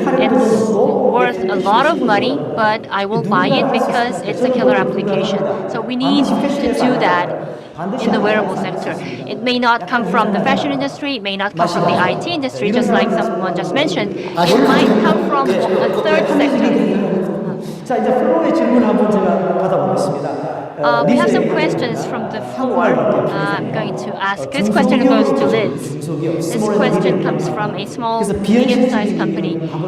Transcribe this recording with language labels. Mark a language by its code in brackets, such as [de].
[en] It's worth a lot of money, but I will buy it because it's a killer application. So we need to do that in the wearable sector. It may not come from the fashion industry, it may not come from the IT industry, just like someone just mentioned. It might come from a third sector. [ko] 자, 이제 플로어의 질문 한번 제가 받아보겠습니다. [en] We have some questions from the floor. I'm going to ask. This question goes to Liz. This question comes from a small, medium-sized company.